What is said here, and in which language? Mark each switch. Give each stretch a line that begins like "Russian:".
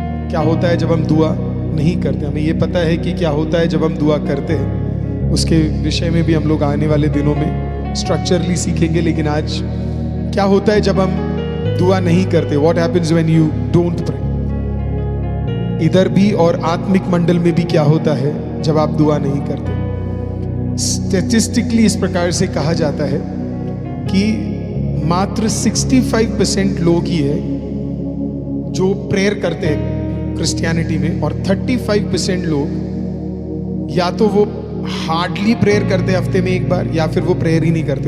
Hindi: क्या होता है जब हम दुआ नहीं करते। हमें ये पता है कि क्या होता है जब हम दुआ करते हैं, उसके विषय में भी हम लोग आने वाले दिनों में स्ट्रक्चरली सीखेंगे। लेकिन आज क्या होता है जब हम दुआ नहीं करते।
English: What happens when you don't pray?
Hindi: इधर भी और आत्मिक मंडल में भी क्या होता है जब आप दुआ नहीं करते। स्टैटिस्टिकली इस प्रकार से कहा जाता है कि मात्र 65% लोग ही है जो प्रेयर करते हैं क्रिश्चियनिटी में, और 35% लोग या तो वो हार्डली प्रेयर करते हफ्ते में एक बार, या फिर वो प्रेयर ही नहीं करते।